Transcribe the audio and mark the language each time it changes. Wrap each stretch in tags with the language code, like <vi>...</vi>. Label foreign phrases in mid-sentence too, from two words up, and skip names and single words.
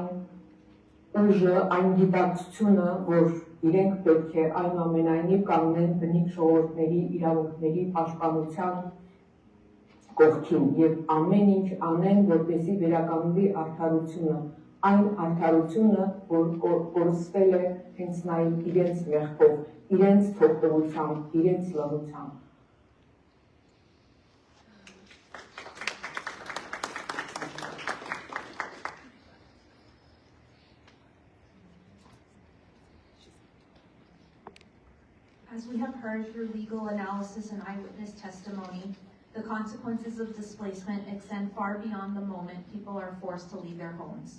<hy>ուժը, այն գիտակցությունը, որ իրենք պետք է այնուամենայնիվ կանգնեն բնիկ ժողովուրդների իրավունքների պաշտպանության կողքին եւ ամեն ինչ անեն, որպեսզի վերականգնվի արդարությունը, այն արդարությունը, որ կորսվել է հենց նաեւ իրենց մեղքով, իրենց թողտվությամբ, իրենց լռությամբ։</hy> <en>As we have heard through legal analysis and eyewitness testimony, the consequences of displacement extend far beyond the moment people are forced to leave their homes.</en>